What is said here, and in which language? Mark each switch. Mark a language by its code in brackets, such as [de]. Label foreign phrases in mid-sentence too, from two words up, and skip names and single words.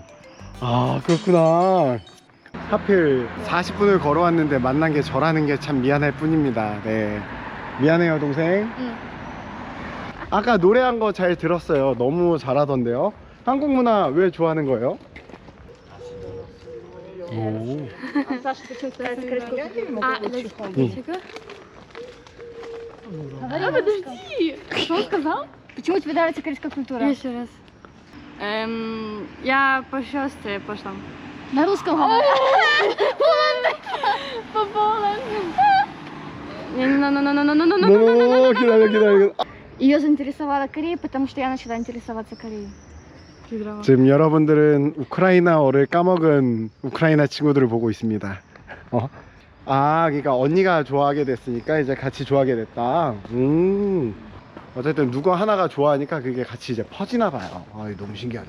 [ko] 그렇구나. 하필 40분을 걸어왔는데 만난 게 저라는 게 참 미안할 뿐입니다. 네, 미안해요 동생. 아까 노래한 거 잘 들었어요. 너무 잘하던데요. 한국 문화 왜 좋아하는 거예요? [ru] Подожди. Что он сказал? Почему тебе нравится корейская культура? Еще раз. Я по сестре пошла. На русском говорю. По-полски. [ko] 너무 기다려. [ru] Ее заинтересовала Корея, потому что я начала интересоваться Кореей. [ko] 지금 여러분들은 우크라이나어를 까먹은 우크라이나 친구들을 보고 있습니다. 그러니까 언니가 좋아하게 됐으니까 이제 같이 좋아하게 됐다. 어쨌든 누구 하나가 좋아하니까 그게 같이 이제 퍼지나 봐요. 이거 너무 신기하네.